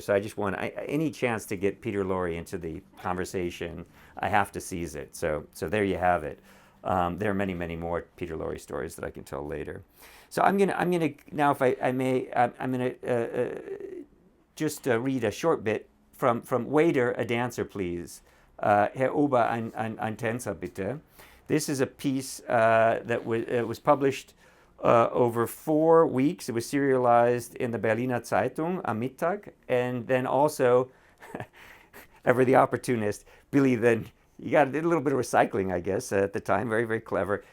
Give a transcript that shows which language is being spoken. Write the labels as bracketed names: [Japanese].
[English] So I just want any chance to get Peter Lorre into the conversation, I have to seize it. So there you have it. There are many, many more Peter Lorre stories that I can tell later. So I'm gonna now, if I may, I'm gonna just read a short bit from Waiter, a Dancer, Please. [German] Herr Ober, ein Tänzer, bitte. [English] This is a piece that was published over 4 weeks. It was serialized in the Berliner Zeitung am Mittag, and then also, ever the opportunist, Billy then, he got a little bit of recycling, I guess, at the time, very, very clever.